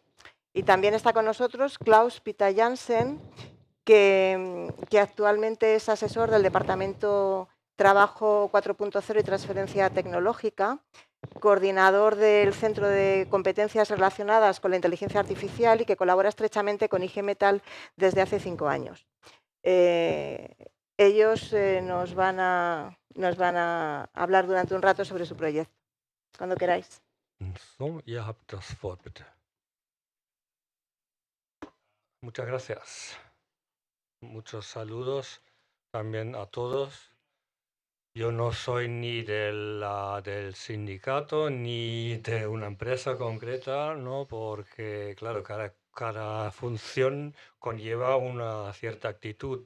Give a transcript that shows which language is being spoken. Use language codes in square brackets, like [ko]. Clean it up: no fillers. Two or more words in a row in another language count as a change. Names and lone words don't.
[es] Y también está con nosotros Klaus Pita Jansen, que actualmente es asesor del Departamento Trabajo 4.0 y Transferencia Tecnológica, coordinador del Centro de Competencias Relacionadas con la Inteligencia Artificial y que colabora estrechamente con IG Metall desde hace 5 años. Ellos nos van a hablar durante un rato sobre su proyecto. Cuando queráis. [de] So, ihr habt das Wort, bitte. [es] Muchas gracias. Muchos saludos también a todos. Yo no soy ni del sindicato ni de una empresa concreta, ¿no? Porque, claro, cada función conlleva una cierta actitud.